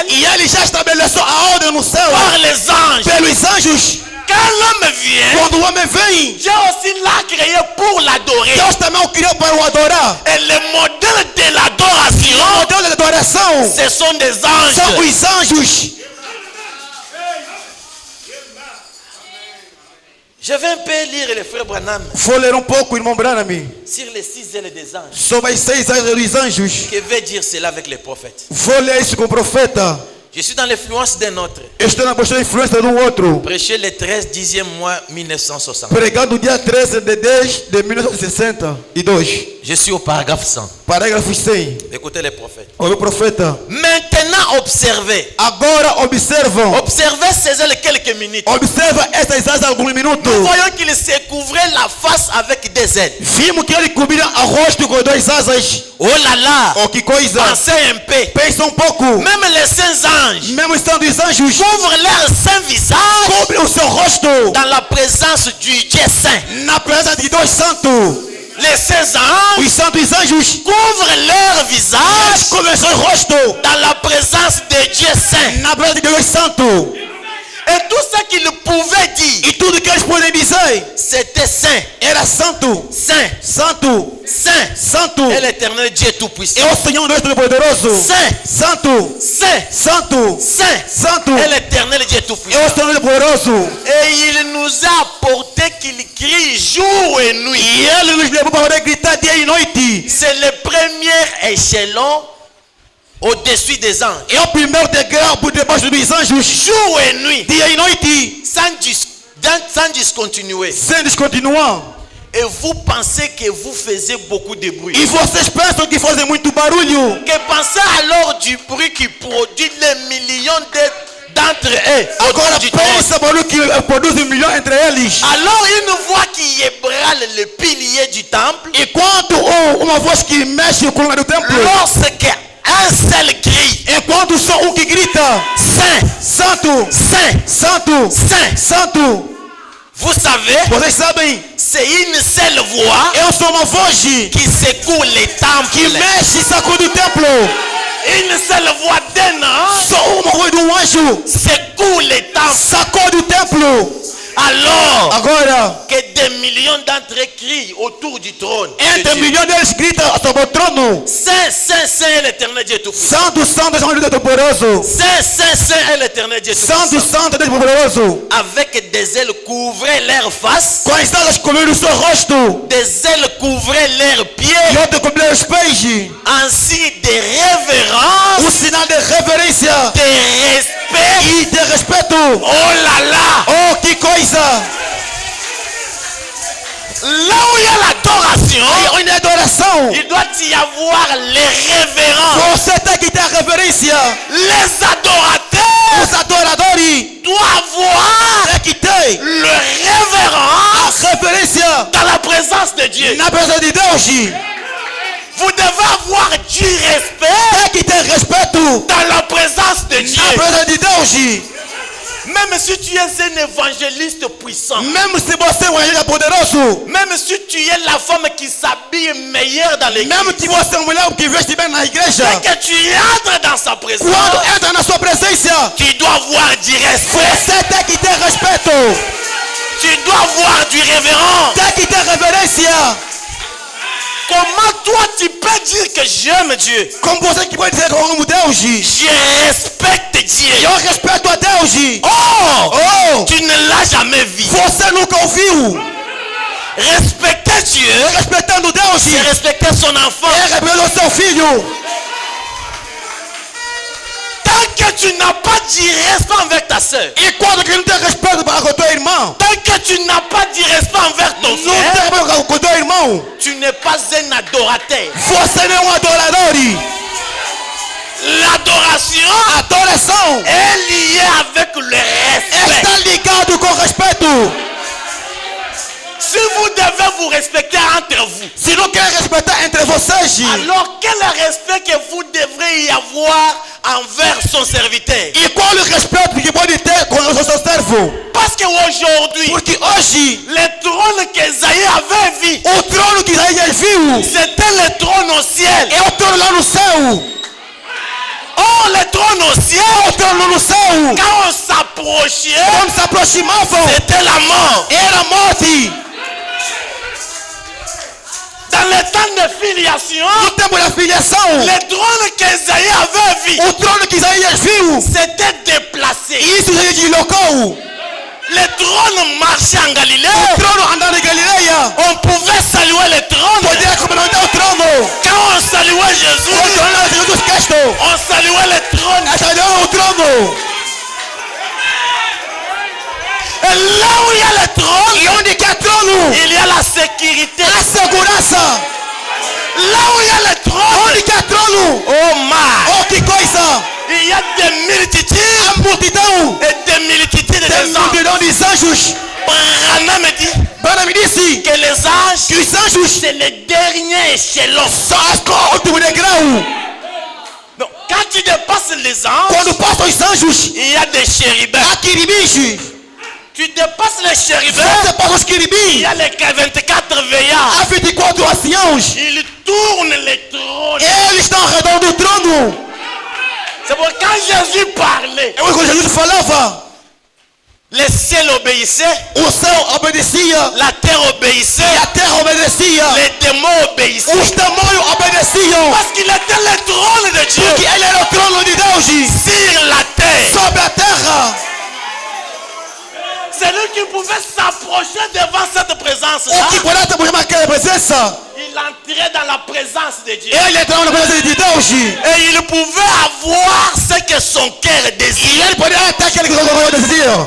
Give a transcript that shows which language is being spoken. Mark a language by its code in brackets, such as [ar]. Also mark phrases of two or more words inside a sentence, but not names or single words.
[pt] E ele já estabeleceu a ordem no céu [fr] par les anges. [pt] pelos anjos. [fr] Quand l'homme vient, [pt] Quando o homem vem, [fr] Dieu aussi l'a créé pour l'adorer. [pt] Deus também o criou para o adorar. [fr] Et le modèle de [pt] O [fr] l'adoration, [pt] modelo de adoração [fr] ce sont des [pt] são [fr] anges. [pt] os anjos. [fr] Je vais un peu lire le frère Branham [pt] Vou ler pouco, irmão Branham, [fr] sur les 6 ailes des anges. [pt] sobre as 6 anjos dos anjos. [fr] Que veut dire cela avec les prophètes? [pt] Vou ler isso com o profeta. [fr] Je suis dans l'influence d'un autre. [pt] Estou na postura influência de outro. [fr] Prêché le 13 10e mois 1960. [pt] Pregado no dia 13 de 10 de 1962. [fr] Je suis au paragraphe 100. [pt] Parágrafo 100. [fr] Écoutez les prophètes. [pt] Olha o profeta. [fr] Maintenant observez. [pt] Agora observam. [fr] Observez ces ailes quelques minutes. [pt] Observa essas asas alguns minutos. [fr] Nous voyons qu'il se couvrait la face avec des ailes. [pt] Vimos que ele cobria o rosto com 2 asas. [fr] Oh là là. [pt] Oh, que coisa. [fr] Pensez un peu. [pt] Pensa pouco. [fr] Même les saints anges [pt] Mesmo estando os anjos, [fr] couvrent leur saint visage [pt] cobre o seu rosto [fr] dans la présence du Dieu saint. [pt] na presença de Deus Santo. [fr] les saints anges [pt] os santos anjos [fr] couvrent leur visage [pt] cobrem seu rosto [fr] dans la présence de Dieu Saint. [pt] na presença de Deus Santo. [fr] Et tout ce qu'ils pouvaient dire, [pt] E tudo que eles podem dizer [fr] c'était saint, [pt] era santo, [fr] saint, [pt] santo, [fr] saint. [pt] santo. [fr] Et l'éternel Dieu Tout-Puissant. [pt] É o Senhor Deus Todo-Poderoso. [fr] Saint, [pt] Santo, [fr] saint, [pt] santo, [fr] saint. [pt] santo. [fr] Et l'éternel Dieu [pt] É [fr] Tout-Puissant. [pt] o Senhor Todo-Poderoso. [fr] Et il nous a apporté qu'il crie jour et nuit. [pt] E ele nos levou para poder gritar dia e noite. [fr] C'est le premier échelon au-dessus des anges. [pt] É o primeiro degrau por debaixo dos anjos. [fr] Jour et nuit. [pt] Dia e noite. [fr] Sans discontinuer. [pt] Sem descontinuar. [fr] Et vous pensez que vous faisiez beaucoup de bruit. [pt] E vocês pensam que fazem muito barulho. [fr] Que pensez alors du bruit qui produit les millions d'entre eux. [pt] Agora [fr] autour du trône. [pt] pensa barulho que produz milhões entre eles. [fr] Alors une voix qui ébranle le pilier du temple. [pt] E quando uma voz que mexe o coluna do templo. [fr] Lorsque un seul cri. [pt] Enquanto só um que grita. [fr] Saint, [pt] Santo, [fr] Saint, [pt] santo, [fr] Saint. [pt] santo. [fr] Vous savez, [pt] Vocês sabem, [fr] c'est une seule voix [pt] eu sou uma voz [fr] qui secoue les [pt] que [fr] temples. [pt] mexe e sacude o templo. [fr] Une seule voix d'un ange [pt] Só uma voz de um anjo [fr] secoue les temples. [pt] sacode o templo. [fr] Alors [pt] Agora, [fr] que des millions d'entre eux crient autour du trône. [pt] de entre [fr] Dieu. [pt] milhões deles gritam sobre o trono. [fr] Saint, Saint, Saint est l'éternel Dieu Tout-Puissant. [pt] Santo, santo, é o Deus Todo-Poderoso. [fr] Saint, Saint, Saint est l'éternel Dieu [pt] Santo, [fr] Tout-Puissant. [pt] santo, Deus Todo-Poderoso. [fr] Avec des ailes couvraient leur face, [pt] Com as asas cobrindo o seu rosto. [fr] des ailes couvraient leurs [pt] E [fr] pieds, [pt] outro cobrindo os pés. [fr] en signe de révérence, [pt] Sinal de reverência [fr] de respect. [pt] e de respeito. [fr] Oh là là! [pt] Oh, que coisa! [fr] Là où il y a l'adoration, [pt] E onde é adoração, [fr] il doit y avoir les révérences. [pt] você tem que ter a reverência. [fr] Les adorateurs [pt] Os adoradores [fr] doivent avoir [pt] têm que ter [fr] le [pt] a [fr] révérence [pt] reverência [fr] dans la présence de Dieu. [pt] na presença de Deus. [fr] Vous devez avoir du respect [pt] Tem que ter respeito [fr] dans la présence de Dieu. [pt] na presença de Deus. [fr] Même si tu es un évangéliste puissant, [pt] Mesmo se você é um evangelista poderoso, [fr] même si tu es la femme qui s'habille meilleure dans l'église, [pt] mesmo que você é uma mulher que veste bem na igreja, [fr] et que tu entres dans sa présence, [pt] quando entra na sua presença, [fr] tu dois avoir du respect, [pt] você tem que ter respeito, [fr] tu dois avoir du révérend. [pt] tem que ter reverência. [fr] Comment toi tu peux dire que j'aime Dieu? [pt] Como você que pode dizer que eu amo Deus? [fr] Je respecte Dieu. [pt] Eu respeito a Deus. Oh! Oh, [fr] Tu ne l'as jamais vu. [pt] você nunca ouviu. [fr] Respecter Dieu, [pt] Respeitando Deus, [fr] c'est respecter son enfant. [pt] é respeitando o seu filho. [fr] Tant que tu n'as pas du respect envers ta soeur, [pt] E quando que não tem respeito para com o teu irmão, [fr] tant que tu n'as pas du respect envers ton [pt] não tem [fr] frère, [pt] respeito com o teu irmão, [fr] tu n'es pas un adorateur. [pt] você não é um adorador. [fr] L'adoration [pt] Adoração [fr] est liée avec le respect. [pt] está ligado com respeito. [fr] Si vous devez vous respecter entre vous, [pt] Se não quer respeitar entre vocês, [fr] alors quel respect que vous devrez y avoir envers son serviteur? [pt] e qual o respeito que pode ter com o seu servo? [fr] Parce qu'aujourd'hui, [pt] Porque hoje, [fr] le trône qu'Esaïe avait vu, [pt] o trono que Isaías viu [fr] c'était le trône au ciel. [pt] é o trono lá no céu. [fr] Oh, le trône au ciel, [pt] O trono no céu. [fr] quand on s'approchait, [pt] Quando se aproximavam, [fr] c'était la mort. [pt] era morte. [fr] Dans le temps de filiation, [pt] No tempo da filiação, [fr] le trône qu'Esaïe avait vu, [pt] o trono que Isaías viu, [fr] s'était déplacé. [pt] isso se deslocou. [fr] Le trône marchait en Galilée. [pt] O trono andando em Galileia, [fr] On pouvait saluer le trône. [pt] podia cumprimentar o trono. [fr] Quand on saluait Jésus, [pt] O trono de Jesus Cristo, [fr] on saluait le trône. [pt] essa é o trono. [fr] Et là où il y a le trône, [pt] E onde que é trono? [fr] il y a la sécurité. [pt] A segurança. [fr] Là où il y a le trône, [pt] Onde que é trono? [en] oh my, [pt] Oh, que coisa! [fr] il y a des multitudes [pt] A multidão, [fr] et des multitudes de [pt] tem [fr] gens. [pt] multidão de anjos. [fr] Branham me dit [pt] Bana me disse [fr] que les anges, [pt] que os anjos [fr] c'est le dernier échelon. [pt] são as último degrau. [fr] Donc, quand tu dépasses les anges, [pt] Quando passam os anjos, [fr] il y a des chérubins. [pt] há querubins. [fr] Tu dépasses les chérubins. [pt] Você passa os [fr] Il y [pt] querubins. [fr] a les 24 veillards. [pt] Há 24 anciãos. [fr] Ils tournent les trônes. [pt] Eles estão ao redor do trono. [fr] C'est pour quand Jésus parlait, [pt] É quando Jesus falava, [fr] les ciels obéissaient, [pt] o céu obedecia [fr] la terre obéissait, [pt] e a terra obedecia. [fr] les démons obéissaient. [pt] Os demônios obedeciam. [fr] Parce qu'il était le trône de Dieu [pt] Porque ele era o trono de Deus [fr] sur la terre. [pt] sobre a terra. [fr] C'est lui qui pouvait s'approcher devant cette présence-là. [pt] O que podia ter naquela presença, [fr] Il entrait dans la présence de Dieu. [pt] ele entrava na presença de Deus. [fr] Et il pouvait avoir ce que son cœur [pt] E [fr] désirait. [pt] ele poderia ter aquele que o desejo.